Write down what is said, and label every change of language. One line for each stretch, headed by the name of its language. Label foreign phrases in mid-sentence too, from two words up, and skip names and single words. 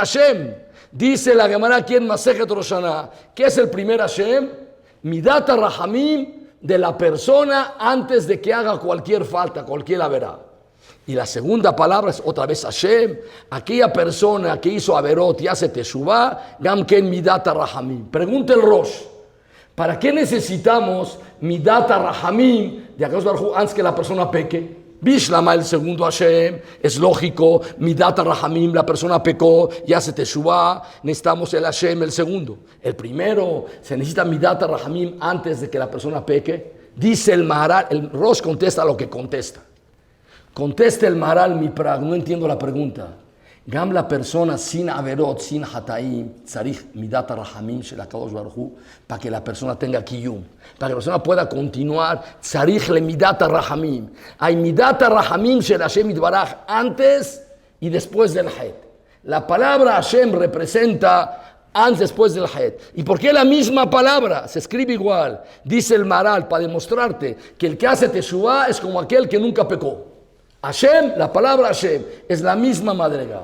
Spanish: Dice la Gemara aquí en Masejet Rosh Hashanah. ¿Qué es el primer Hashem?
Hebrew: מדת רחמים
Spanish: de la persona antes de que haga cualquier falta, cualquier averá. Y la segunda palabra es otra vez Hashem, aquella persona que hizo averot y hace teshuvah,
Hebrew: גם כן מדת רחמים.
Spanish: Pregunta el Rosh, ¿para qué necesitamos
Hebrew: מדת רחמים
Spanish: de Akadosh Baruj Hu antes que la persona peque? Bishlama, el segundo Hashem, es lógico,
Hebrew: מדת רחמים,
Spanish: la persona pecó y hace teshuvah, necesitamos el Hashem, el segundo. El primero, se necesita
Hebrew: מדת רחמים
Spanish: antes de que la persona peque. Dice el Maharal, el Rosh contesta lo que contesta. Contesta el Maharal Miprag, no entiendo la pregunta.
Hebrew: Gam
Spanish: la persona sin
Hebrew: averot, sin hataim, צריך מדת רחמים של הקדוש ברוך הוא,
Spanish: para que la persona tenga kiyum, para que la persona pueda continuar,
Hebrew: צריך לה מדת רחמים.
Spanish: Hay
Hebrew: מדת רחמים של השם יתברך
Spanish: antes y después del het. La palabra Hashem representa antes, después del het. ¿Y por qué la misma palabra? Se escribe igual. Dice el Maharal, para demostrarte que el que hace teshuvah es como aquel que nunca pecó. Hashem, la palabra Hashem, es la misma madrega.